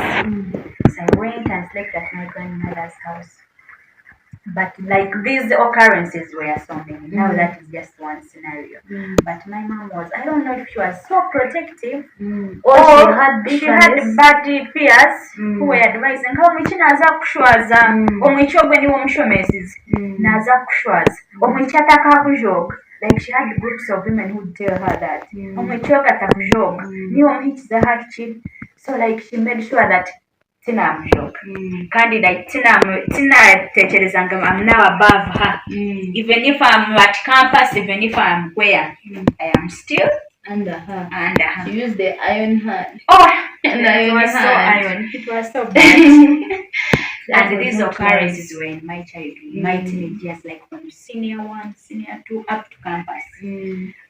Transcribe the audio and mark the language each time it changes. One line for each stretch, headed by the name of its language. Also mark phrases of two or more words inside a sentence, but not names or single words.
English: So I went and slept at my grandmother's house. But like these occurrences were so many. Now that is just one scenario. But my mom was, I don't know if she was so protective or she had bad peers who were advising her,
Nyankole: naza kushwaza omwicho gwe niwo omushomesizi naza kushwaza omwicho atakakujoga.
English: Like she had groups of women who would tell her that
Nyankole: omwicho katakujoga niwo omuhikiza hakiri.
English: So like she made sure that
Nyankole: tinamujoga kandi
English: like tinatekerezanga I'm now above her. Even if I'm at campus, even if I'm where, I am still under her. She used the iron hand. It was so iron. It was so bad. And these occurrences were in my childhood, my teenage years, like from senior 1, senior 2, up to campus.